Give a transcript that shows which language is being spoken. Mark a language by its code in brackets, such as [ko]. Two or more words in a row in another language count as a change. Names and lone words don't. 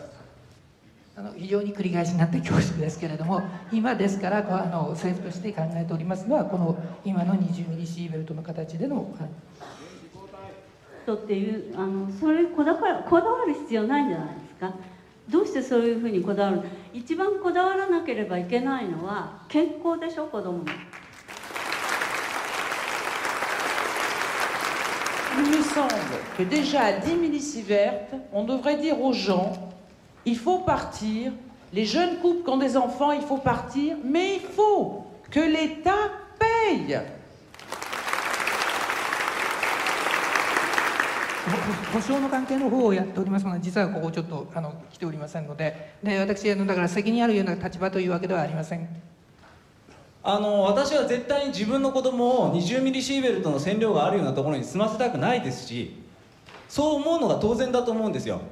[ja] 非常に繰り返しになった恐縮ですけれども、今ですから政府として考えておりますのは、この今の20ミリシーベルトの形でのっていうそれこだわる必要ないんじゃないですか。どうしてそういうふうにこだわる？一番こだわらなければいけないのは健康でしょ、子供の。 [fr] Il me semble que déjà à 10 millisieverts, on devrait dire aux gens, il faut partir, les jeunes couples qui ont des enfants, il faut partir, mais il faut que l'État paye. [ja] 保証の関係の方をやっておりますので、実はここちょっと来ておりませんので、私だから責任あるような立場というわけではありません。私は絶対に自分の子供を20ミリシーベルトの線量があるようなところに住ませたくないですし、そう思うのが当然だと思うんですよ。